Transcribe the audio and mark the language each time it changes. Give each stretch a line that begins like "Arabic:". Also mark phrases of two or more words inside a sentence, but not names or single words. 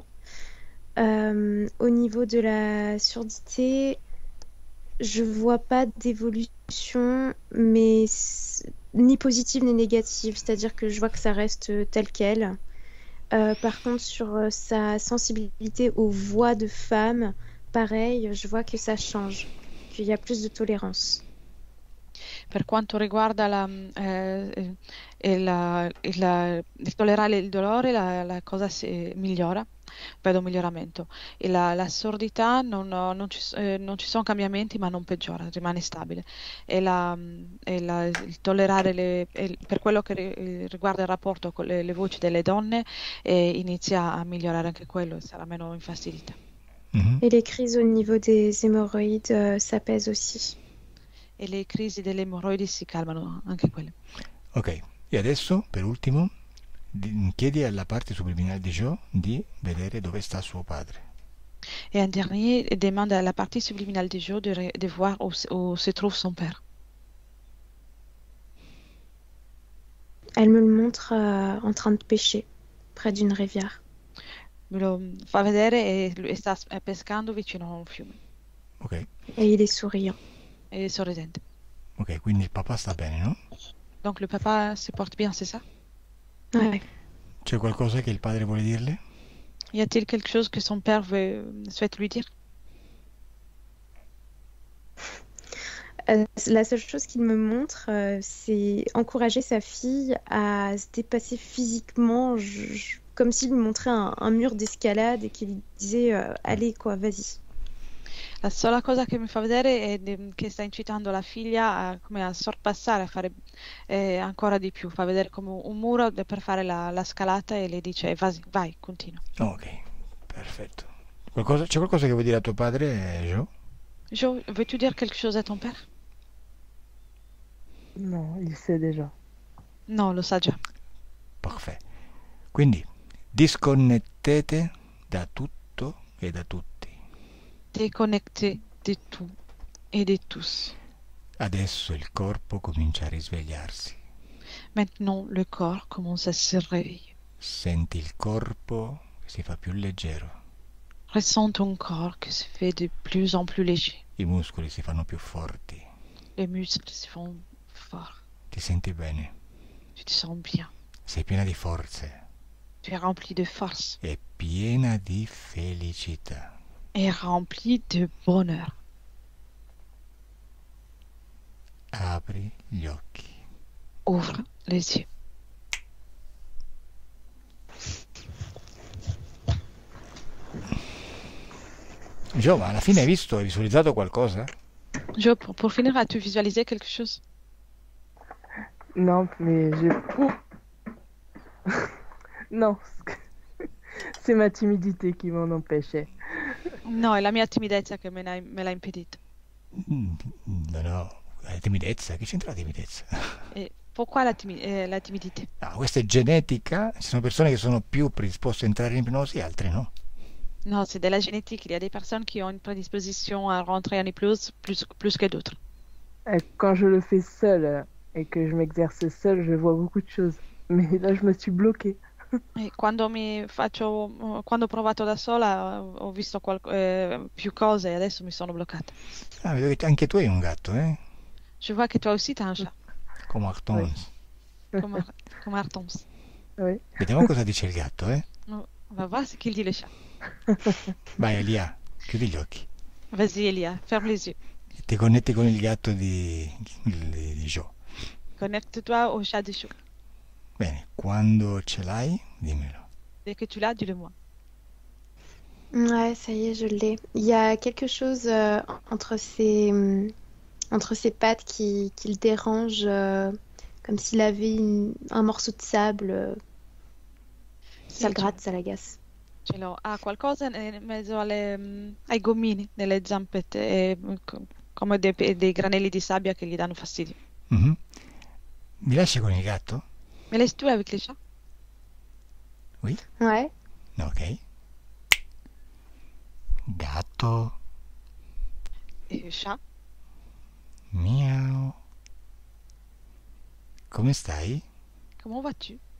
French: Au niveau de la surdité, je vois pas d'évolution, mais ni positive ni négative, c'est-à-dire que je vois que ça reste tel quel. Par contre, sur sa sensibilité aux voix de femmes, pareil, je vois que ça change, qu'il y a plus de tolérance.
Italian: Per quanto riguarda il tollerare il dolore, la cosa si migliora, vedo un miglioramento. E la sordità non ci sono cambiamenti, ma non peggiora, rimane stabile. Il tollerare, per quello che riguarda il rapporto con le voci delle donne, inizia a migliorare anche quello e sarà meno infastidita. Et les crises au niveau des hémorroïdes s'apaisent aussi. E le crisi delle emorroidi si calmano anche quelle. Ok, e adesso, per ultimo, chiedi alla parte subliminale di Joe di vedere dove sta suo padre.
French: Et un dernier demande à la partie subliminale du jeu de voir où se trouve son père. Elle me le montre en train de pêcher près d'une rivière.
Italian: Me lo fa vedere e sta pescando vicino a un fiume. Ok.
French: Et il est souriant.
Italian: E sorridente. Ok, quindi il papà sta bene, no?
French: Donc le papa se porte bien, c'est ça? Ouais.
Italian: C'è qualcosa che il padre vuole dirle?
French: Y a-t-il quelque chose que son père souhaite lui dire? La seule chose qu'il me montre, c'est encourager sa fille à se dépasser physiquement, comme s'il lui montrait un mur d'escalade et qu'il lui disait allez quoi, vas-y.
Italian: La sola cosa che mi fa vedere è che sta incitando la figlia come a sorpassare, a fare ancora di più, fa vedere come un muro per fare la scalata e le dice vai, continua. Ok, perfetto. C'è qualcosa che vuoi dire a tuo padre, Joe?
French: Joe, veux-tu dire quelque chose à ton père? Non, il sait déjà.
Italian: No, lo sa già. Perfetto. Quindi disconnettete da tutto e da tutti.
French: Déconnecté de tout et de tous.
Italian: Adesso il corpo comincia a risvegliarsi.
French: Maintenant, le corps commence à se réveiller.
Italian: Senti il corpo che si fa più leggero.
French: Ressens ton corps qui se fait de plus en plus léger.
Italian: I muscoli si fanno più forti.
French: Les muscles se font forts.
Italian: Ti senti bene.
French: Tu te sens bien.
Italian: Sei piena di forze.
French: Tu es rempli de force.
Italian: E piena di felicità.
French: Et rempli de bonheur.
Italian: Apri gli occhi.
French: Ouvre les yeux.
Italian: Gio, ma alla fine hai visualizzato qualcosa?
French: Jo, pour finir, as-tu visualisé quelque chose? Non, mais j'ai... Non, c'est ma timidité qui m'en empêchait.
Italian: No, è la mia timidezza che me l'ha impedito. No, la timidezza, che c'entra la timidezza?
French: E pourquoi la timidité?
Italian: No, questa è genetica, ci sono persone che sono più predisposte a entrare in ipnosi, altre no.
French: Non, c'est de la génétique. Il y a des personnes qui ont une prédisposition à rentrer en hypnose plus que d'autres. Quand je le fais seul et que je m'exerce seul, je vois beaucoup de choses. Mais là, je me suis bloquée.
Italian: E quando quando ho provato da sola ho visto più cose e adesso mi sono bloccata. Ah, vedo che anche tu hai un gatto, eh?
French: Je vois que toi aussi t'as un chat,
Italian: Come Artons.
French: comme Artons. Oui.
Italian: Vediamo cosa dice il gatto, eh?
French: On va voir ce qu'il dit le chat.
Italian: Vai Elia, chiudi gli occhi.
French: Vas-y Elia, ferme les yeux.
Italian: E ti connetti con il gatto di Joe.
French: Connecte-toi au chat de chou.
Italian: Bene, quando ce l'hai, dimmelo.
French: Dès que tu l'as, dis-le-moi. Ouais, ça y est, je l'ai. Il y a quelque chose entre ses pattes qui le dérange, comme s'il avait un morceau de sable.
Italian: Sì,
French: Ça le gratte, ça l'agace.
Italian: ce l'ho. Ha qualcosa in mezzo ai gommini, nelle zampette, come dei granelli di sabbia che gli danno fastidio. Mhm. Mi lasci con il gatto?
French: Me laisses-tu avec les chats? Ouais.
Italian: Ok. Gatto,
French: Et chat?
Italian: miau. Come stai?
French: Comment vas-tu?